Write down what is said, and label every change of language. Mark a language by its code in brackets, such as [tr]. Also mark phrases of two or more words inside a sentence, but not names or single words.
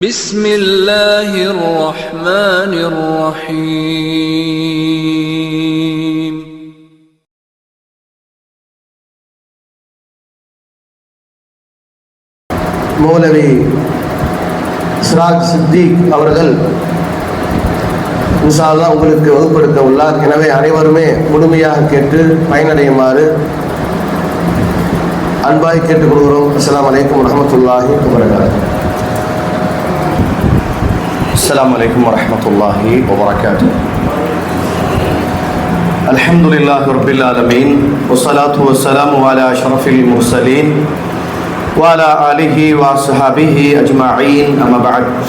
[ar] بسم الله الرحمن الرحيم [ta] மௌலவி சிராஜ் சித்திக் அவர்கள் [ar] إن شاء الله [ta] உங்களுக்கு வகுப்படுத்த உள்ளார். எனவே அனைவருமே முழுமையாக கேட்டு பயனடையுமாறு அன்பாய் கேட்டுக்கொள்கிறோம். [ar] السلام عليكم ورحمة الله وبركاته. السلام عليكم ورحمة الله وبركاته. الحمد لله رب العالمين والصلاة والسلام على أشرف المرسلين وعلى آله وصحبه أجمعين أما بعد.